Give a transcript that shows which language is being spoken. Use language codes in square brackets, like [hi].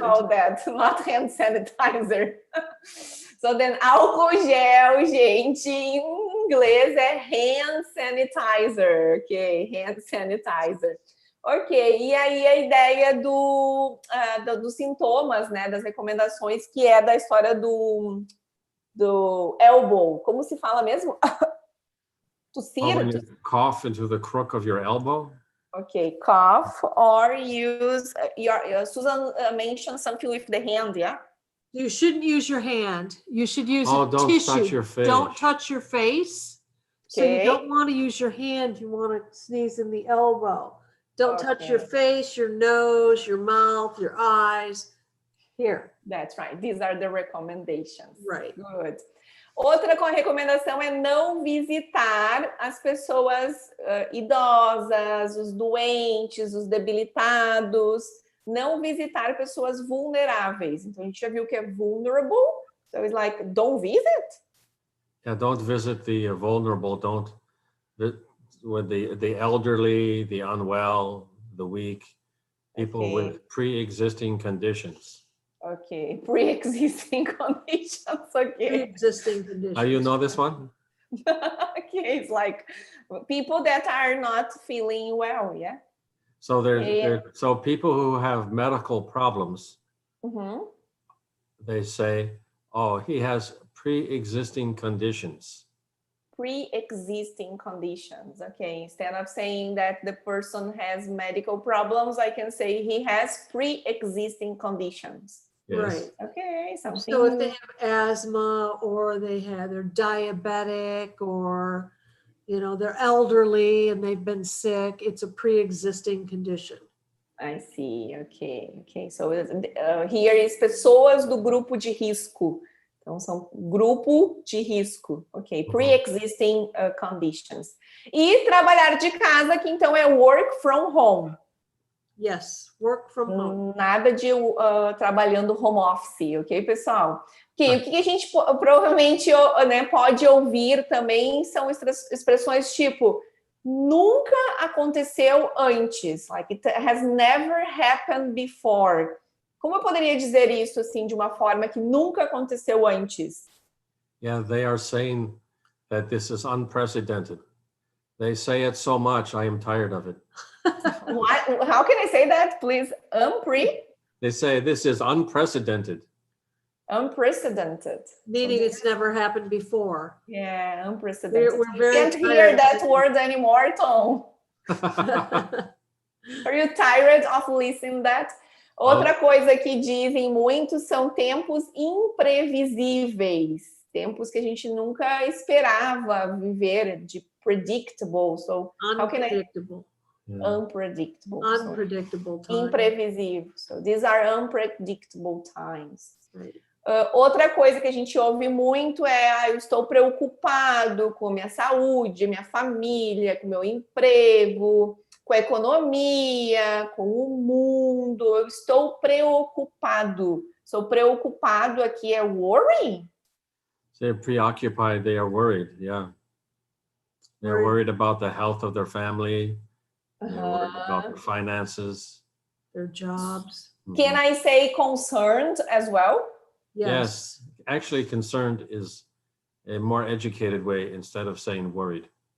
[en] Call that, not hand sanitizer. [pt] So then álcool gel, gente, em inglês é hand sanitizer, ok? Hand sanitizer. Ok, e aí a ideia dos sintomas, né, das recomendações, que é da história do elbow. Como se fala mesmo? Tossir? [en] When you cough into the crook of your elbow? Okay, cough or use, Susan mentioned something with the hand, yeah? You shouldn't use your hand. You should use don't tissue. Touch your face. Don't touch your face. Okay. So you don't want to use your hand. You want to sneeze in the elbow. Don't touch your face, your nose, your mouth, your eyes. Here. That's right. These are the recommendations. Right. Good. [pt] Outra recomendação é não visitar as pessoas idosas, os doentes, os debilitados. Não visitar pessoas vulneráveis. Então, a gente já viu que é vulnerable. [en] So it's like, don't visit. Yeah, don't visit the vulnerable. Don't with the elderly, the unwell, the weak, people with pre-existing conditions. Okay, pre-existing conditions. Okay. Pre-existing conditions. You know this one? Okay, it's like people that are not feeling well, yeah? So so people who have medical problems, they say, oh, he has pre-existing conditions. Pre-existing conditions. Okay, instead of saying that the person has medical problems, I can say he has pre-existing conditions. Yes. Right. Okay, something. So if they have asthma or they're diabetic or they're elderly and they've been sick, it's a pre-existing condition. I see. Okay. So here is [pt] pessoas do grupo de risco. Então, são grupo de risco. [en] Ok, pre-existing conditions. [pt] E trabalhar de casa, que então é [en] work from home. Yes, work from home. [pt] Nada de trabalhando home office, ok, pessoal? Okay, o que a gente provavelmente pode ouvir também são expressões tipo nunca aconteceu antes, [en] like it has never happened before. [pt] Como eu poderia dizer isso assim de uma forma que nunca aconteceu antes? [en] Yeah, they are saying that this is unprecedented. They say it so much, I am tired of it. What? How can I say that, please? They say this is unprecedented. Unprecedented. Meaning it's never happened before. Yeah, unprecedented. We're very can't hear that word anymore, Tom. Are you tired of listening that? [pt] Outra coisa que dizem muito são tempos imprevisíveis. Tempos que a gente nunca esperava viver, de predictable. So, [en] unpredictable. Unpredictable. Unpredictable times. [pt] Imprevisível. [en] So, these are unpredictable times. Right. [pt] Outra coisa que a gente ouve muito é eu estou preocupado com minha saúde, minha família, com meu emprego, com a economia, com o mundo. Eu estou preocupado. Sou preocupado aqui é worrying? [en] They're preoccupied, they are worried, yeah. They're worried about the health of their family. They're worried about their finances. Their jobs. Can I say concerned as well? Yes. Actually, concerned is a more educated way instead of saying worried.